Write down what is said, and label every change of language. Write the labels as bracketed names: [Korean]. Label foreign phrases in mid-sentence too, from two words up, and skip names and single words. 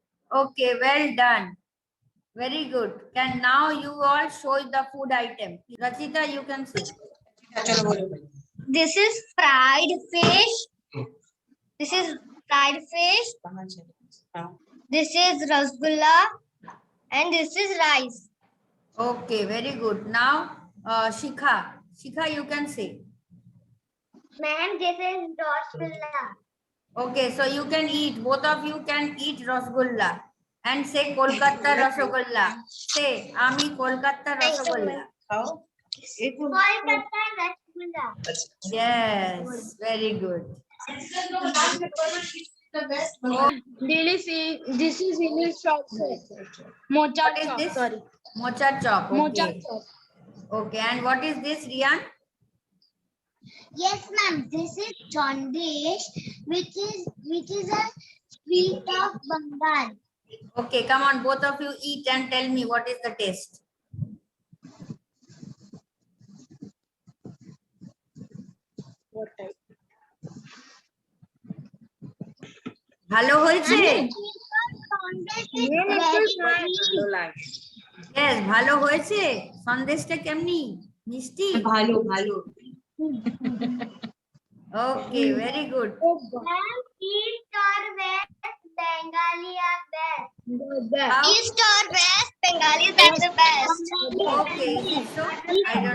[English] Okay, well done. Very good. Can now you all show the food item. Rachita, you can see. [Hindi] चलो बोलो. [English] This is fried fish. This is fried fish. [Hindi] कहाँ चले? हाँ. [English] This is rasgulla. And this is rice. Okay, very good. Now, Shikha. Shikha, you can say. Ma'am, this is rasgulla. Okay, so you can eat. Both of you can eat rasgulla. And say Kolkata Rasgulla. Say, Ami Kolkata Rasgulla. [Hindi] खाओ. एक और. [English] Kolkata rasgulla. Yes, very good. This is English shop. Mocha What is chop. this? Sorry. Mocha chop. Mocha Okay. chop. Okay, and what is this, Rian? Yes, ma'am. This is Chandesh, which is a sweet of Bengal. Okay, come on, both of you eat and tell me what is the taste. [Bangla] ভালো হয়েছে? Yes, ভালো হয়েছে। সন্দেশটা কেমনি? মিষ্টি? ভালো ভালো. [English] Okay, very good. Ma'am, East or West Bengali are best. How? East or West Bengalis are the best. Okay, is it so? I don't